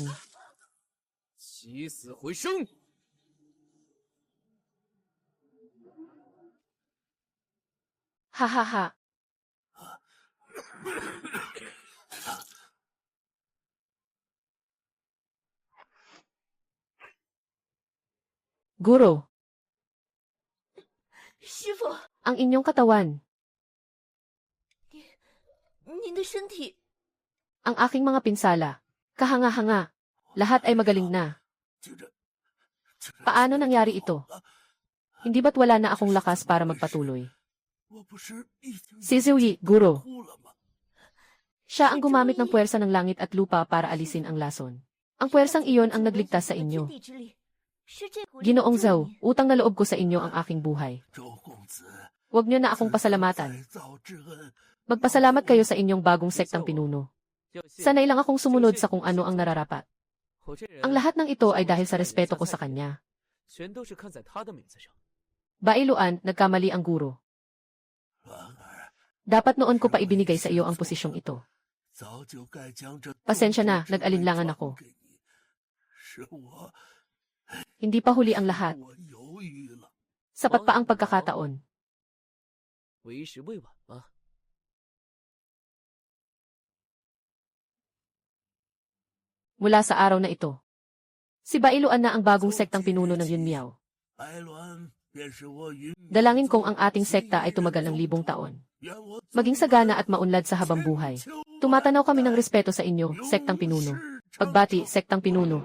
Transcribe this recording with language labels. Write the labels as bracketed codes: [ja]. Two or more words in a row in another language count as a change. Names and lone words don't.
[zh] 起死回生。 Ha ha ha. [tl] Guro, [zh] 师傅， [tl] ang inyong katawan, [zh] 您的身体 [tl] ang aking mga pinsala, kahanga-hanga, lahat ay magaling na. [zh] 就这， [tl] Paano nangyari ito? Hindi ba't wala na akong lakas para magpatuloy? [zh] 我不是已经 [tl] Si Zhuyi, guro, [zh] 哭了吗？ [tl] siya ang gumamit ng puwersa ng langit at lupa para alisin ang lason. Ang puwersang iyon ang nagligtas sa inyo. Ginoong Zhao, utang na loob ko sa inyo ang aking buhay. [zh] 周公子， [tl] Huwag niyo na akong pasalamatan. [zh] 再造之恩， [tl] Magpasalamat kayo sa inyong bagong sektang pinuno. Sanay lang akong sumunod sa kung ano ang nararapat. [zh] 我这人 [tl] Ang lahat ng ito ay dahil sa respeto ko sa kanya. [zh] 全都是看在他的名字上。 [tl] Bailuan, nagkamali ang guro. [zh] 兰儿， [tl] Dapat noon ko pa ibinigay sa iyo ang posisyong ito. [zh] 早就该将这 [tl] Pasensya na, nag-alinlangan ako. [zh] 给你，是我， [tl] Hindi pa huli ang lahat. [zh] 我犹豫了。 [tl] Sapat pa ang pagkakataon. [zh] 为时未晚嘛。 [tl] Mula sa araw na ito. Si Bailuan na ang bagong sektang pinuno ng Yunmiao. [zh] 白鸾便是我云， [tl] Dalangin kong ang ating sekta ay tumagal ng 1000 taon. [zh] 愿我 [tl] Maging sagana at maunlad sa habang buhay. Tumatanaw kami ng respeto sa inyo, sektang pinuno. Pagbati, sektang pinuno.